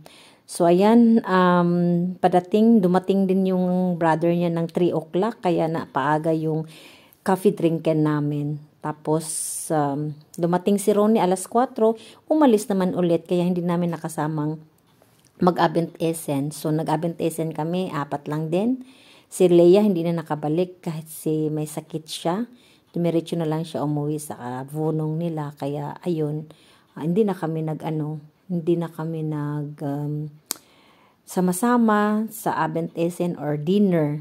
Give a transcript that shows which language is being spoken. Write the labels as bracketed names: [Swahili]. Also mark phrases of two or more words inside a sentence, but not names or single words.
[Filipino] So ayan, dumating din yung brother niya ng 3 o'clock. Kaya napaaga yung [English] coffee drinkin [Filipino] namin. Tapos, dumating si Ronnie alas 4, umalis naman ulit. Kaya hindi namin nakasamang mag- [German] Abend Essen. [Filipino] So, nag- [German] Abend Essen [Filipino] kami, 4 lang din. Si Leia hindi na nakabalik kahit may sakit siya. Dumiretso na lang siya umuwi sa vunong nila. Kaya, ayun, hindi na kami sama-sama sa [German] Abend Essen [English] or dinner.